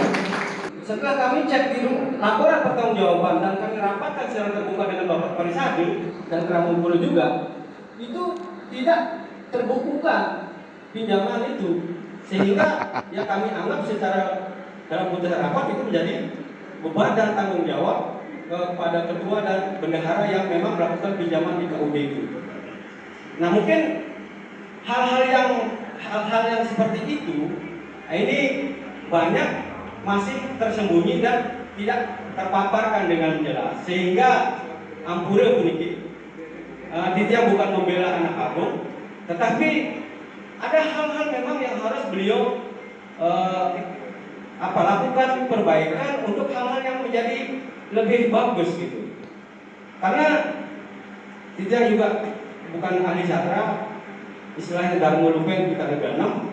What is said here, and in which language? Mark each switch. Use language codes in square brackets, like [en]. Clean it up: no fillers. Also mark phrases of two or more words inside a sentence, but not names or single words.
[id] Setelah kami cek di laporan pertanggungjawaban dan kami rapatkan secara terbuka dengan Bapak Parisade dan Keramun juga, itu tidak terbukukan pinjaman itu, sehingga ya kami anggap secara dalam putusan rapat itu menjadi beban dan tanggung jawab kepada ketua dan bendahara yang memang melakukan pinjaman di KUD itu. Nah, mungkin hal-hal yang seperti itu ini banyak masih tersembunyi dan tidak terpaparkan dengan jelas, sehingga [ban] ampure puniki Titiang [id] bukan membela anak abang, tetapi ada hal-hal memang yang harus beliau lakukan perbaikan untuk hal-hal yang menjadi lebih bagus gitu. Karena Titiang juga bukan ahli sastra, istilahnya Darmo Lupen kita neganam.